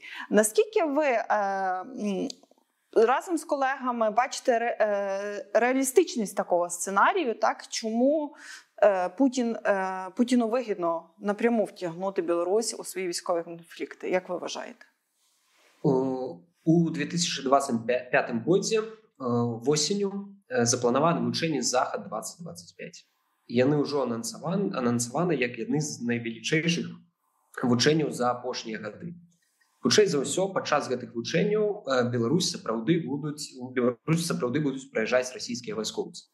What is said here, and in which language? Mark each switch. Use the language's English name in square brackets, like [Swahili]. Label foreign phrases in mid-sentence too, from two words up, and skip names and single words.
[Ukrainian] Наскільки ви разом з колегами бачите реалістичність такого сценарію, чому Путіну вигідно напряму втягнути Білорусь у свої військові конфлікти? Як ви вважаєте? [Belarusian] У 2025 годзе восенню запланаваны вучэнні «Захад-2025». Яны ўжо анансаваны як адны з найвелічэйшых вучэнняў за апошнія гады. Хутчэй за ўсё, падчас гэтых вучэнняў Беларусь сапраўды будуць праязджаць расійскія вайскоўцы.